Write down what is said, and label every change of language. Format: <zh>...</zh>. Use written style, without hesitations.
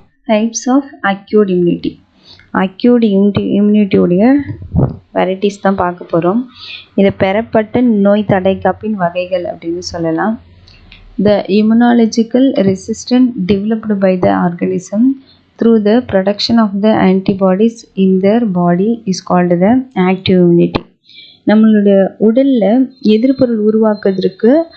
<en>Types of acute immunity.</en> <ta>Acute இம்யூனிட்டியோடைய varieties தான் பார்க்க போகிறோம். இதை பெறப்பட்ட நோய் தடைக்காப்பின் வகைகள் அப்படின்னு சொல்லலாம்.</ta> <en>The immunological resistance developed by the organism through the production of the antibodies in their body is called the active immunity.</en> <ta>நம்மளுடைய உடலில் எதிர்ப்பொருள் உருவாக்குவதற்கு</ta>